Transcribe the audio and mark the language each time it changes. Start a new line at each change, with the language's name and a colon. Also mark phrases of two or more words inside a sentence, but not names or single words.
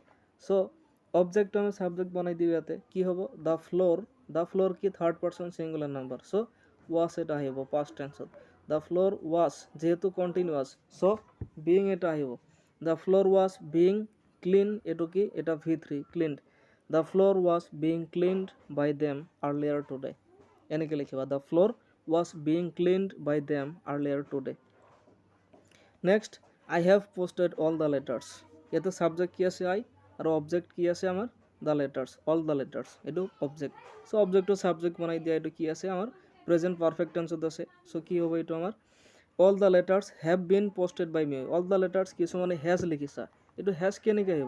Assamese: চ' অবজেক্ট আমি ছাবজেক্ট বনাই দিওঁ, ইয়াতে কি হ'ব
English: the floor
Assamese: কি
English: third person singular number,
Assamese: চ' ৱাছ এটা আহিব
English: past tense. the floor was
Assamese: যিহেতু কণ্টিনিউৱাছ, চ' বিং এটা আহিব।
English: the floor was being clean,
Assamese: এইটো কি এটা V3 ক্লিনড।
English: the floor was being cleaned by them earlier today,
Assamese: এনেকৈ লিখিবা
English: the floor was being cleaned by them earlier today. Next, I have posted all the letters.
Assamese: ইয়াতে সাবজেক্ট কি আছে আই, আৰু অবজেক্ট কি আছে আমাৰ
English: the letters, all the letters,
Assamese: এইটো অবজেক্ট। চ' অবজেক্টটো সাবজেক্ট বনাই দিয়া, এইটো কি আছে আমাৰ
English: present perfect tense
Assamese: আছে।
English: চ'
Assamese: কি হ'ব এইটো আমাৰ
English: all the letters have been posted by me.
Assamese: অল দ্য লেটাৰ্ছ কিছুমানে হেজ লিখিছা, এইটো হেজ কেনেকৈ আহিব?